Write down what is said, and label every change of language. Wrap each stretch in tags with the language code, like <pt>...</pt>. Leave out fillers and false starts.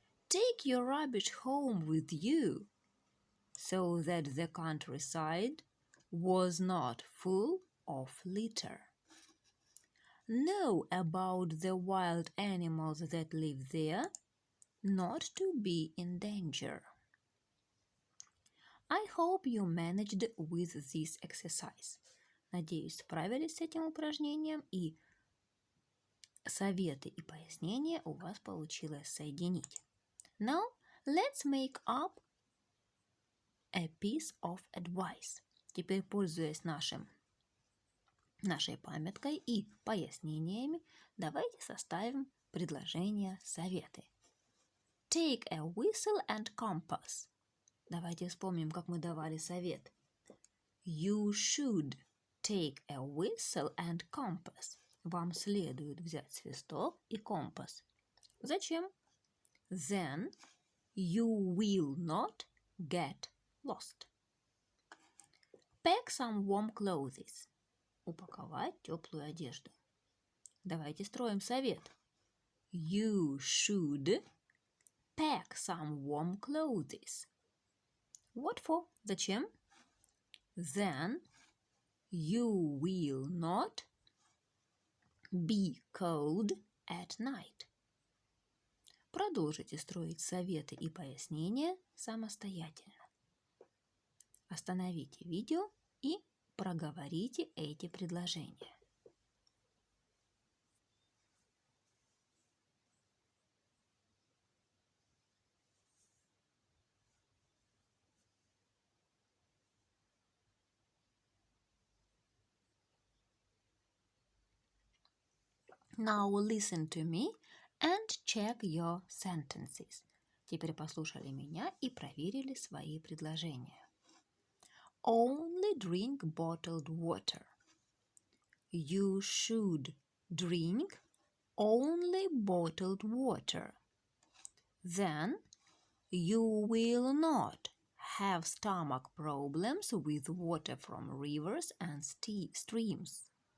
<en>Take your rubbish home with you so that the countryside was not full of litter. Know about the wild animals that live there, not to be in danger. I hope you managed with this exercise.</en> <ru>Надеюсь, справились с этим упражнением и советы и пояснения у вас получилось соединить.</ru> <en>Now, let's make up a piece of advice.</en> <ru>Теперь, пользуясь нашей памяткой и пояснениями, давайте составим предложения, советы.</ru> <en>Take a whistle and compass.</en> <ru>Давайте вспомним, как мы давали совет.</ru> <en>You should take a whistle and compass.</en> <ru>Вам следует взять свисток и компас. Зачем?</ru> <en>Then you will not get lost. Pack some warm clothes.</en> <ru>Упаковать теплую одежду. Давайте строим совет.</ru> <en>You should pack some warm clothes.</en> <ru>What for? Зачем?</ru> <en>Then you will not Be cold at night.</en> <ru>Продолжите строить советы и пояснения самостоятельно. Остановите видео и проговорите эти предложения.</ru> <en>Now listen to me and check your sentences.</en> <ru>Теперь послушали меня и проверили свои предложения.</ru> <en>Only drink bottled water. You should drink only bottled water. Then you will not have stomach problems with water from rivers and streams.</en>